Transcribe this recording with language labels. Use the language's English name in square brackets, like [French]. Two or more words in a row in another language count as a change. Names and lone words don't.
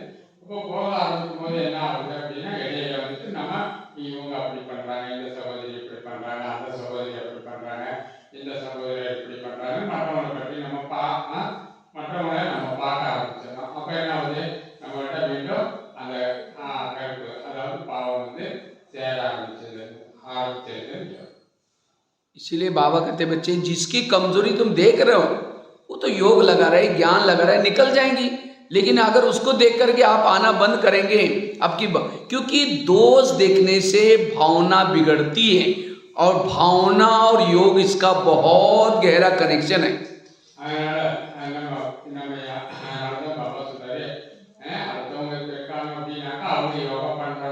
[Tamil] இப்போ போக ஆரம்பிக்கும் போது என்ன ஆகுது அப்படின்னா இடையில வந்துட்டு நம்ம இவங்க அப்படி பண்ணுறாங்க, இந்த சகோதரி இப்படி பண்ணுறாங்க, அந்த சகோதரி அப்படி பண்ணுறாங்க, இந்த சகோதரி இப்படி பண்ணுறாங்க, மற்றவங்களை பற்றி நம்ம மற்றவங்களை நம்ம பார்க்க ஆரம்பிச்சிடலாம். அப்போ என்ன ஆகுது, நம்மகிட்ட மீண்டும் அந்த கருப்பு அதாவது பாவம் வந்து சேர ஆரம்பிச்சிருது. [Hindi] इसीलिए बाबा कहते बच्चे जिसकी कमजोरी तुम देख रहे हो वो तो योग लगा रहे, ज्ञान लगा रहे, निकल जाएंगी. लेकिन अगर उसको देख करके आप आना बंद करेंगे आपकी, क्योंकि दोष देखने से भावना बिगड़ती है, और भावना और योग इसका बहुत गहरा कनेक्शन है. [Tamil] பாபா சொல்றாரு, அடுத்தவங்க கேட்காம அப்படின்னாக்கா அவங்க யோகா